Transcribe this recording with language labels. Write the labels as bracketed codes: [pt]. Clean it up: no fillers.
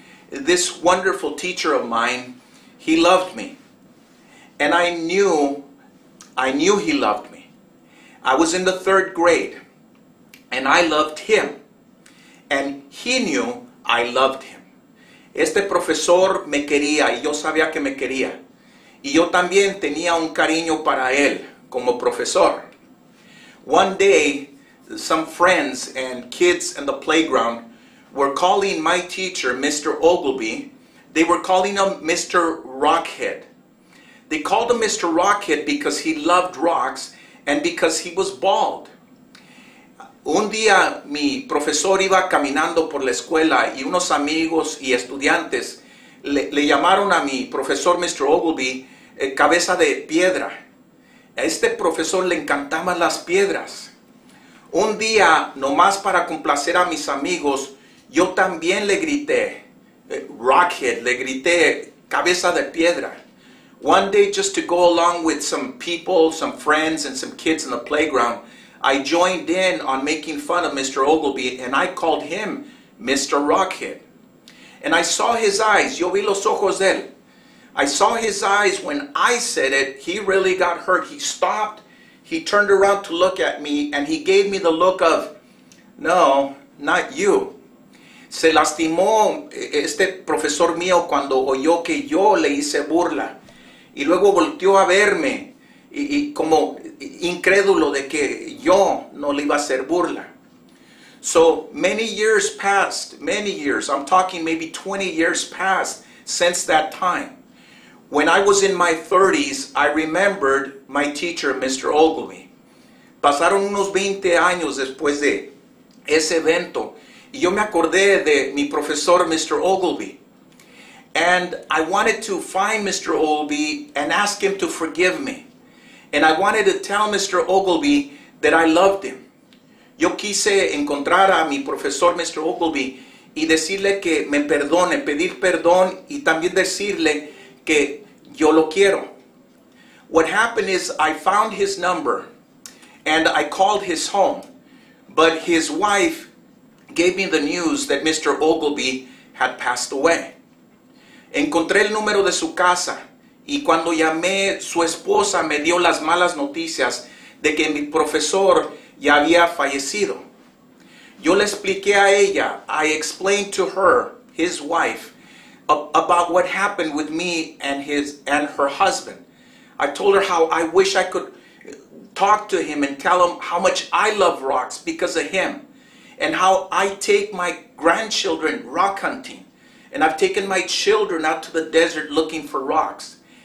[en] This wonderful teacher of mine, he loved me. And I knew he loved me. I was in the 3rd grade, and I loved him. And he knew I loved him. [es] Este profesor me quería y yo sabía que me quería. Y yo también tenía un cariño para él como profesor. [en] One day, some friends and kids in the playground were calling my teacher, Mr. Ogilvy, they were calling him Mr. Rockhead. They called him Mr. Rockhead because he loved rocks and because he was bald. [es] Un día mi profesor iba caminando por la escuela y unos amigos y estudiantes le llamaron a mi profesor Mr. Ogilvy cabeza de piedra. A este profesor le encantaban las piedras. Un día, nomás para complacer a mis amigos, yo también le grité, Rockhead, le grité cabeza de piedra. [en] One day, just to go along with some people, some friends, and some kids in the playground, I joined in on making fun of Mr. Ogilvy, and I called him Mr. Rockhead. And I saw his eyes. [es] Yo vi los ojos de él. [en] I saw his eyes when I said it. He really got hurt. He stopped. He turned around to look at me, and he gave me the look of, no, not you. [es] Se lastimó este profesor mío cuando oyó que yo le hice burla. Y luego volteó a verme y como incrédulo de que yo no le iba a hacer burla. [en] So many years passed, many years, I'm talking maybe 20 years passed since that time. When I was in my 30s, I remembered my teacher, Mr. Ogilvy. [es] Pasaron unos 20 años después de ese evento y yo me acordé de mi profesor, Mr. [en] Ogilvy. And I wanted to find Mr. Ogilvy and ask him to forgive me. And I wanted to tell Mr. Ogilvy that I loved him. [es] Yo quise encontrar a mi profesor, Mr. Ogilvy, y decirle que me perdone, pedir perdón y también decirle que yo lo quiero. [en] What happened is I found his number and I called his home, but his wife gave me the news that Mr. Ogilvy had passed away. [es] Encontré el número de su casa y cuando llamé, su esposa me dio las malas noticias de que mi profesor ya había fallecido. Yo le expliqué a ella, [en] I explained to her, his wife, about what happened with me and her husband. I told her how I wish I could talk to him and tell him how much I love rocks because of him, and how I take my grandchildren rock hunting, and I've taken my children out to the desert looking for rocks.